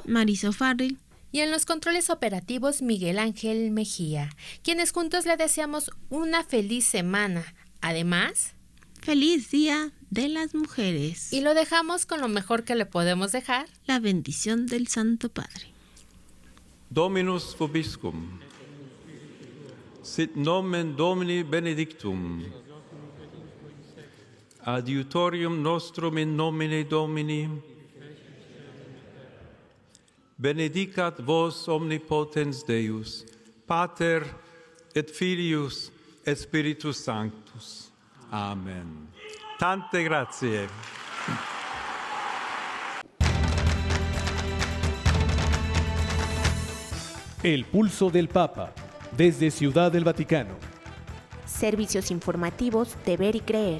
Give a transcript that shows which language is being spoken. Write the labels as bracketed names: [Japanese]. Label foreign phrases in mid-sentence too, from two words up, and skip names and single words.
[Spanish] Marisa O'Farrill. Y en los controles operativos, Miguel Ángel Mejía, quienes juntos le deseamos una feliz semana. Además, feliz Día de las Mujeres. Y lo dejamos con lo mejor que le podemos dejar. La bendición del Santo Padre. [Latin] Dominus vobiscum. Sit nomen Domini benedictum. Adiutorium nostrum in nomine Domini. Benedicat vos omnipotens Deus, Pater et Filius et Spiritus Sanctus. [Italian] Amen. Tante grazie. [Spanish] El pulso del Papa, desde Ciudad del Vaticano. Servicios informativos de Ver y Creer.